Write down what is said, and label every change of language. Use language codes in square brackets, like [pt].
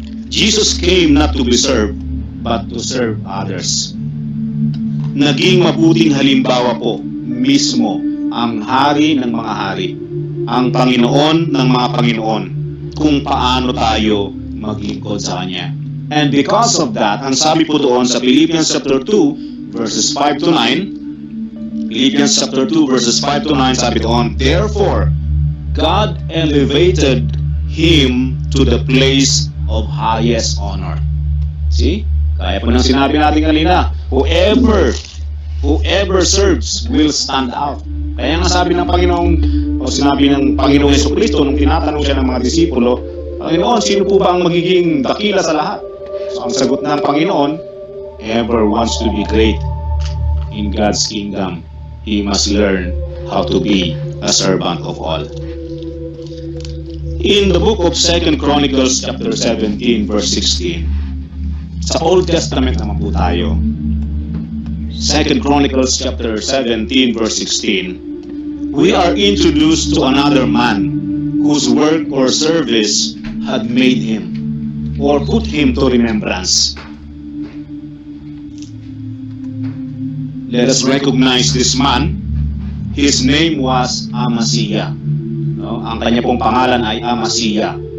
[en] Jesus came not to be served, but to serve others. [tl] Naging mabuting halimbawa po mismo ang hari ng mga hari, ang Panginoon ng mga Panginoon, kung paano tayo maglingkod sa Kanya. [en] And because of that, [tl] ang sabi po doon sa [en] Philippians chapter 2, verses 5 to 9, Philippians chapter 2, verses 5 to 9, [tl] sabi doon, [en] therefore, God elevated Him to the place of highest honor. See? [tl] Kaya po nang sinabi natin kanina, [en] whoever serves will stand out. [tl] Kaya nga sabi ng Panginoong, o sinabi ng Panginoong Jesucristo nung tinatanong siya ng mga disipulo, Panginoon, sino po ba ang magiging dakila sa lahat? So ang sagot ng Panginoon, [en] whoever wants to be great in God's kingdom, he must learn how to be a servant of all. In the book of 2 Chronicles chapter 17 verse 16, [tl] sa Old Testament naman po tayo, [en] 2 Chronicles chapter 17 verse 16, we are introduced to another man whose work or service had made him or put him to remembrance. Let us recognize this man. His name was Amaziah. No? [tl] Ang kanya pong pangalan ay Amaziah.